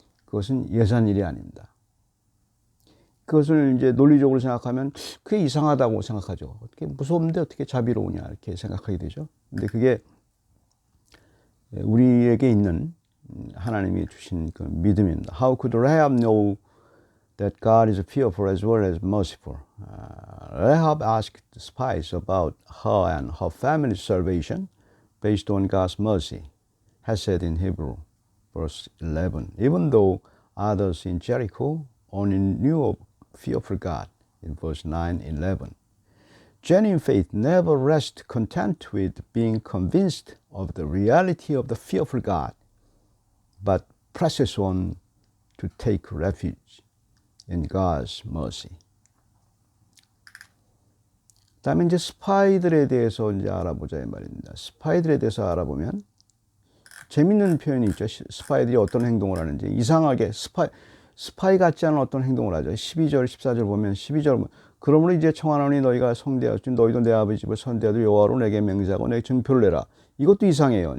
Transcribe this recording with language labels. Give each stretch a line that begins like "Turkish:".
Korean: 그것은 예산 일이 아닙니다. 그것을 이제 논리적으로 생각하면 그게 이상하다고 생각하죠. 어떻게 무서운데 어떻게 자비로우냐 이렇게 생각하게 되죠. 근데 그게 우리에게 있는 하나님이 주신 그 믿음입니다.
English: How could Rahab know that God is fearful as well as merciful? Rahab asked the spies about her and her family's salvation based on God's mercy, hesed in Hebrew, verse 11. Even though others in Jericho only knew of fearful God, in verse 9, 11. genuine faith never rests content with being convinced of the reality of the fearful God, but presses on to take refuge in God's mercy.
Korean: 다음에 이제 스파이들에 대해서 이제 알아보자 이 말입니다. 스파이들에 대해서 알아보면 재밌는 표현이 있죠. 스파이들이 어떤 행동을 하는지. 이상하게 스파이 같지 않은 어떤 행동을 하죠. 12절, 14절 보면 12절 그러므로 이제 청하노니 너희가 성대하였지 너희도 내 아버지 집을 선대하도 여호와로 내게 맹세하고 내게 증표를 내라. 이것도 이상해요.